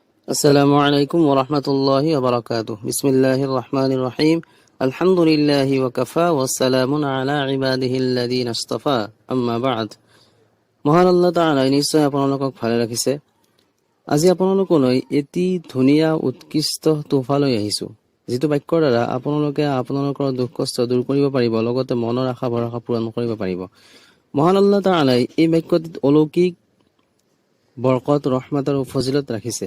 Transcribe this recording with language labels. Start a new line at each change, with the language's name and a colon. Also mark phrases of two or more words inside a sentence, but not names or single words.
Arabic: السلام عليكم ورحمة الله وبركاته. بسم الله الرحمن الرحيم. الحمد لله وكفى والسلام على عباده الذين اصطفى. أما بعد.
Assamese: মহান আল্লাহ তাআলাই নিশ্চয় আপোনালোকক ভালে ৰাখিছে। আজি আপোনালোকলৈ এটি ধুনীয়া উৎকৃষ্ট তোহফা লৈ আহিছো, যিটো বাক্যৰ দ্বাৰা আপোনালোকে আপোনালোকৰ দুখ কষ্ট দূৰ কৰিব পাৰিব, লগতে মনৰ আশা ভৰসা পূৰণ কৰিব পাৰিব। মহান আল্লাহ তাআলাই এই বাক্যটিত অলৌকিক বৰকত, ৰহমত আৰু ফজিলত ৰাখিছে।